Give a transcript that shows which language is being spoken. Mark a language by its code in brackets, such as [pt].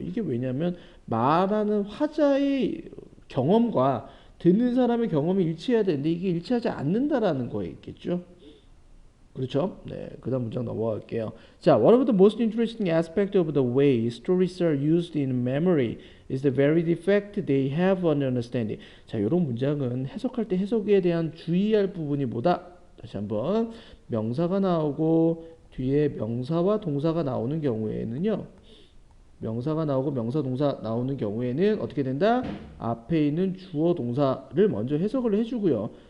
[ko] 이게 왜냐하면 말하는 화자의 경험과 듣는 사람의 경험이 일치해야 되는데 이게 일치하지 않는다라는 거에 있겠죠. 그렇죠? 네, 그다음 문장 넘어갈게요. [en] 자, one of the most interesting aspect of the way stories are used in memory is the very defect they have on understanding. [ko] 자, 이런 문장은 해석할 때 해석에 대한 주의할 부분이 뭐다? 다시 한번 명사가 나오고 뒤에 명사와 동사가 나오는 경우에는요. 명사가 나오고 명사 동사 나오는 경우에는 어떻게 된다? 앞에 있는 주어 동사를 먼저 해석을 해주고요.